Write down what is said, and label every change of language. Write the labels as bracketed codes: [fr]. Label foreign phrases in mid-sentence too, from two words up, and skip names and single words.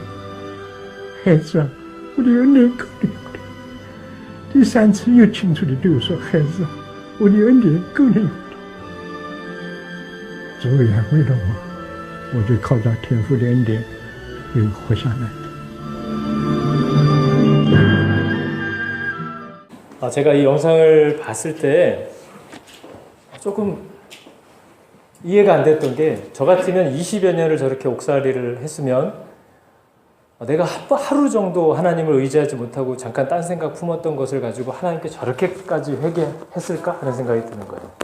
[zh] 孩子啊，我的恩典够你用的。” 第3次又清楚地对我说：“孩子啊，我的恩典够你用的。” 主安慰了我就靠着天父的恩典又活下来。 [ko] 제가 이 영상을 봤을 때 조금 이해가 안 됐던 게, 저 같으면 20여 년을 저렇게 옥살이를 했으면 내가 하루 정도 하나님을 의지하지 못하고 잠깐 딴 생각 품었던 것을 가지고 하나님께 저렇게까지 회개했을까 하는 생각이 드는 거예요.